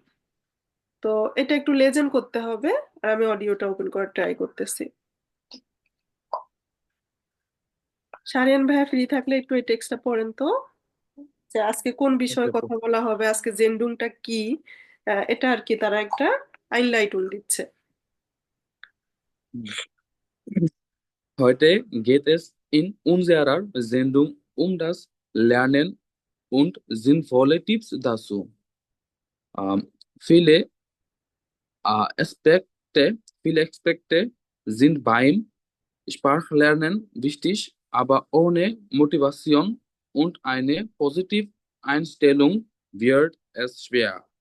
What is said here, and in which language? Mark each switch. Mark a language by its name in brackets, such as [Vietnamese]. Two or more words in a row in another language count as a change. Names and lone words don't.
[Bangla] তো এটা একটু লেজেন্ড করতে হবে, আর আমি অডিওটা ওপেন করার ট্রাই করতেছি। সারিয়ান ভাইয়া ফ্রি থাকলে একটু এই টেক্সটটা পড়েন তো, যে আজকে কোন বিষয়ে Okay, কথা বলা হবে, আজকে জেন্ডুংটা কি, এটা আর কি তারা একটা আইনলাইটুন দিচ্ছে। [German] Heute geht es in unserer Sendung um das Lernen und sinnvolle Tipps dazu. Viele viele Aspekte sind beim Sprachlernen wichtig, aber ohne Motivation und eine positive Einstellung wird es schwer.